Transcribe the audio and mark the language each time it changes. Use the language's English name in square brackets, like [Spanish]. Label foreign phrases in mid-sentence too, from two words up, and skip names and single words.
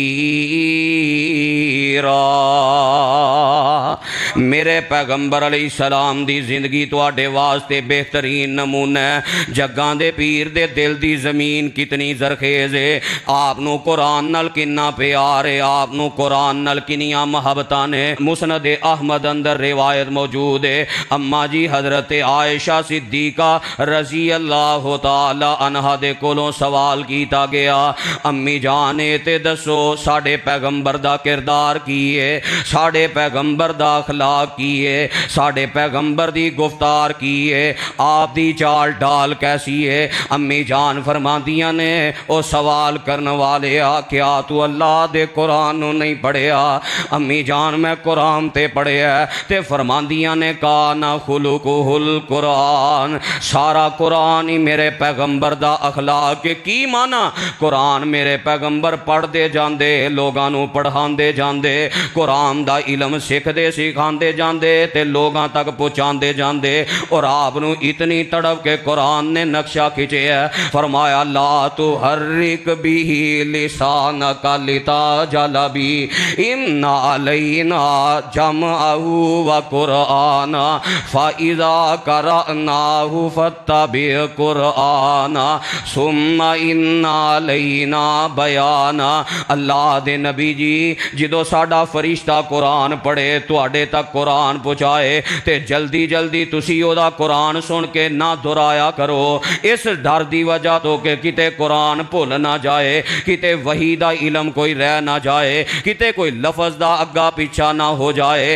[Punjabi] میرے پیغمبر [Arabic] علیہ السلام [Punjabi] دی زندگی تواڈے واسطے بہترین نمونہ ہے. جگاں دے پیر دے دل دی زمین کتنی زرخیز ہے. آپ نو قرآن نال کنا پیار ہے آپ نو قرآن نال کنیاں محبتاں نے. مسند احمد اندر روایت موجود ہے اماں جی حضرت عائشہ صدیقہ [Arabic] رضی اللہ تعالی عنہا [Punjabi] دے کولوں سوال کیتا گیا امی جان تے دسو ساڈے پیغمبر دا کردار کی ہے ساڈے پیغمبر دا اخلاق کی ہے ساڈے پیغمبر دی گفتار کی ہے آپ دی چال ڈال کیسی ہے. امی جان فرماندیاں نے او سوال کرنے والے کیا تو اللہ دے قرآن نو نہیں پڑھیا. امی جان میں قرآن تے پڑھیا تے فرماندیاں نے [Arabic] کانا خلقہ القرآن [Punjabi] سارا قرآن ہی میرے پیغمبر دا اخلاق کی مانا. قرآن میرے پیغمبر پڑھ دے جاندے لوگاں نو پڑھان دے جاندے قرآن دا علم سکھ دے سکھان دے جاندے تے لوگاں تک پہنچان دے جاندے. اور آپ نو اتنی تڑپ کے قرآن نے نقشہ کھینچیا ہے، فرمایا [Arabic] لا تحرک بہ لسانک لتعجل بہ ان علینا جمعہ وقرآنا فإذا قرأناہ فاتبع قرآنا ثم ان علینا بیانا۔ [Punjabi] اللہ دے نبی جی جدو ساڈا فرشتہ قرآن پڑھے تواڈے تک قرآن پہنچائے تے جلدی جلدی تسی او دا قرآن سن کے نہ دہرایا کرو، اس ڈر دی وجہ تو کہ کتے قرآن بھول نہ جائے، کتے وحی دا علم کوئی رہ نہ جائے، کتے کوئی لفظ دا اگا پیچھا نہ ہو جائے۔